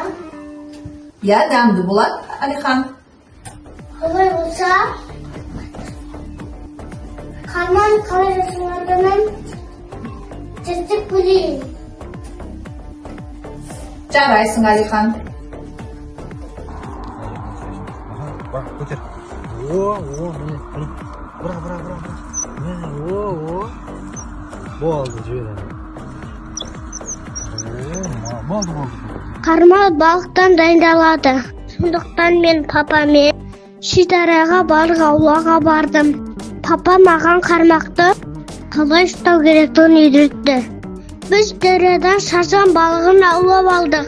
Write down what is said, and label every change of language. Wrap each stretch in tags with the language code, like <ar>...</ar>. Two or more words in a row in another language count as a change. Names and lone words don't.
<kk>Иә, дәмді болады, Алихан. Олай болса, қарманы қалай жасалатынын зерттеп көрейін. Жарайсың, Алихан.</kk> <tr>Bak götür. Mine. Bırak. Mine, Bu oldu şöyle. Oldu.</tr> <kk>Қарма балықтан дайындалады. Сондықтан мен папамен шекараға балық аулауға бардым. Папа маған қармақты қалай ұстау керектігін үйретті. Біз дариядан сазан балығын аулап алдық.</kk>